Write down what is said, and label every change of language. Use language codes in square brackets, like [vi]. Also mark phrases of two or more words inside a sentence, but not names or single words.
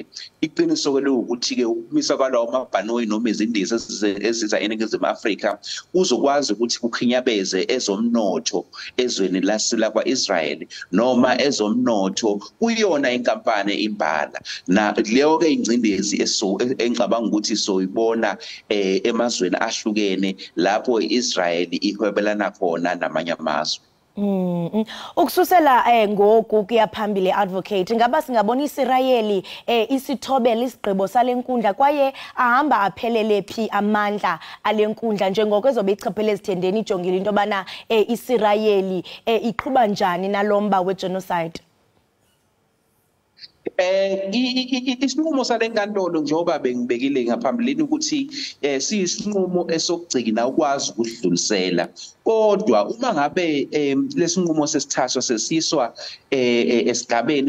[zu] Iqiniso ke ukuthi ke ukumisa kwalawo mabhanoyi noma izindiza eziza eNingizimu Afrika uzokwazi ukuthi kukhinyabeze ezomnotho ezweni lasila kwaIsrael noma ezomnotho kuyona inkampani imbala na leyo ke ingcindezi engicabanga ukuthi soyibona emazweni ahlukene lapho iIsrael ihwebelana khona namanye amazwe. [xh] Ukususela ngoku kuyaphambili advocate ngaba singabona iSirayeli isithobela isigqibo salenkundla kwaye ahamba aphelele phi amandla alenkundla njengoko ezobe ichaphele ezithendeni ijongile into bana iSirayeli iqhuba njani nalomba wegenocide. [zu] Isinqumo salenkantolo njengoba bengibekile ngaphambilini ukuthi siyisinqumo esokugcina ukwazi ukudlulisela kodwa uma ngabe lesinqumo sesithathwa sesiswa esigabeni